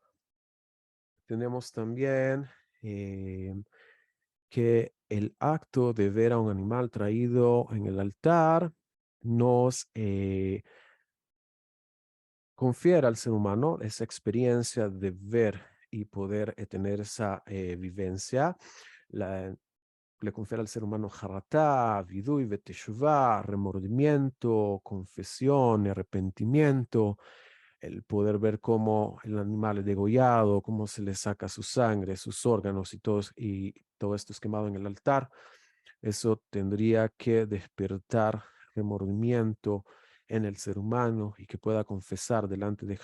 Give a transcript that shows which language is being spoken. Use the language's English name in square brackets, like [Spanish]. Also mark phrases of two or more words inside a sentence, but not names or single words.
[Spanish] Tenemos también que el acto de ver a un animal traído en el altar nos confiere al ser humano esa experiencia de ver y poder tener esa vivencia. La, le confiere al ser humano [Hebrew] חרטה, וידוי, בתשובה, [Spanish] remordimiento, confesión, arrepentimiento, el poder ver cómo el animal es degollado, cómo se le saca su sangre, sus órganos y todo esto es quemado en el altar. Eso tendría que despertar remordimiento en el ser humano y que pueda confesar delante de